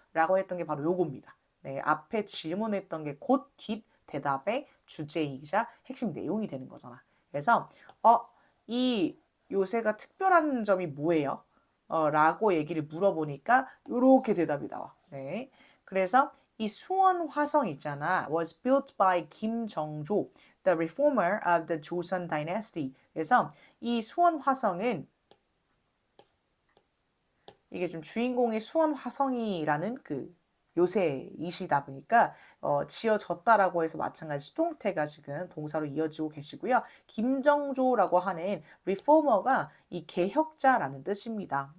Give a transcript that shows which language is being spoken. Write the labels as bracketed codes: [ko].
[ko] 라고 했던 게 바로 요겁니다. 네, 앞에 질문했던 게 곧 뒷 대답의 주제이자 핵심 내용이 되는 거잖아. 그래서 이 요새가 특별한 점이 뭐예요? 라고 얘기를 물어보니까 이렇게 대답이 나와. 네. 그래서 이 수원 화성 있잖아. [en] was built by 김정조, the reformer of the Joseon dynasty. [ko] 그래서 이 수원 화성은 이게 지금 주인공이 수원 화성이라는 그 요새이시다 보니까 지어졌다라고 해서 마찬가지 수동태가 지금 동사로 이어지고 계시고요. 김정조라고 하는 리포머가 이 개혁자라는 뜻입니다.